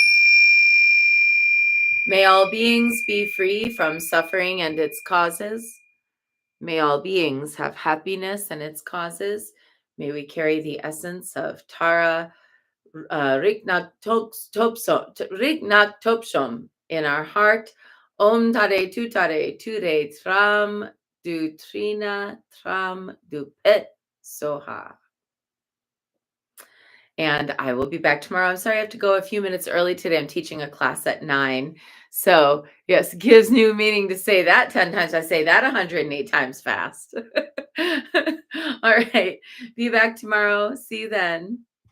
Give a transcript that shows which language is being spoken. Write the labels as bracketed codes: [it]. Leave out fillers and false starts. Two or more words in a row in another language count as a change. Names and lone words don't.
[en] May all beings be free from suffering and its causes. May all beings have happiness and its causes. May we carry the essence of Tara Topshom in our heart. [sa] Om tare tutare ture tram du trina tram du pet soha. [en] And I will be back tomorrow. I'm sorry I have to go a few minutes early today. I'm teaching a class at 9. So, yes, gives new meaning to say that 10 times. I say that 108 times fast. All right. Be back tomorrow. See you then.